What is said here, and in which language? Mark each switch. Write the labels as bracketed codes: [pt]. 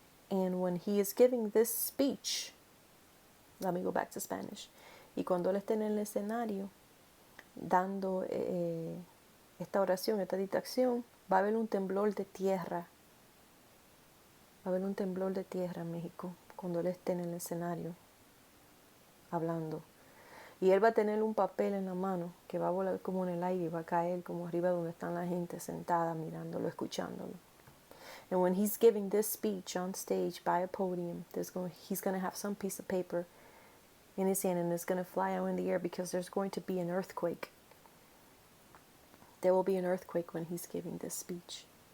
[en] And when he is giving this speech, let me go back to Spanish. [es] Y cuando él esté en el escenario dando esta oración, esta dictación, va a haber un temblor de tierra. Va a haber un temblor de tierra en México cuando él esté en el escenario hablando. Y él va a tener un papel en la mano que va a volar como en el aire y va a caer como arriba donde están la gente sentada mirándolo, escuchándolo. [en] And when he's giving this speech on stage by a podium, he's going to have some piece of paper in his hand and it's going to fly out in the air because there's going to be an earthquake. There will be an earthquake when he's giving this speech.